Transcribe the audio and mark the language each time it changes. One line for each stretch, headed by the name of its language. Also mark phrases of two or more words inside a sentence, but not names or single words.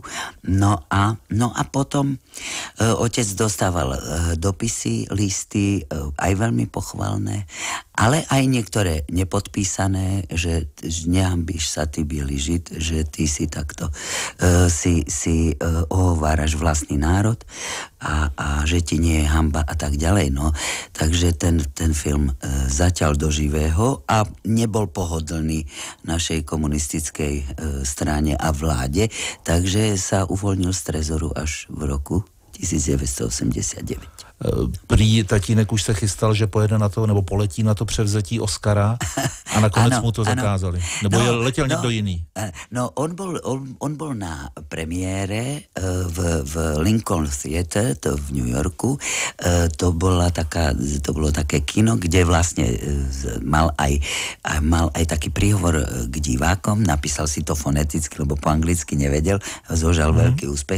Slovak: No a potom otec dostával dopisy, listy, aj veľmi pochvalné, ale aj niektoré nepodpísané, že nehambíš sa, ty bielý žid, že ty si takto si ohováraš vlastný národ a že ti nie je hamba a tak ďalej. No. Takže ten film zatiaľ do živého a nebol pohodlný našej komunistickej strane a vláde, takže sa uvoľnil z Trezoru až v roku 1989.
Czech: Prý tatínek už se chystal, že pojede na to, nebo poletí na to převzetí Oscara a nakonec mu to zakázali. Nebo letěl někdo jiný? No,
Slovak: on bol na premiére v Lincoln Theatre, to v New Yorku. To bolo také kino, kde vlastne mal aj taký príhovor k divákom, napísal si to foneticky, lebo po anglicky nevedel, zožal veľký úspech.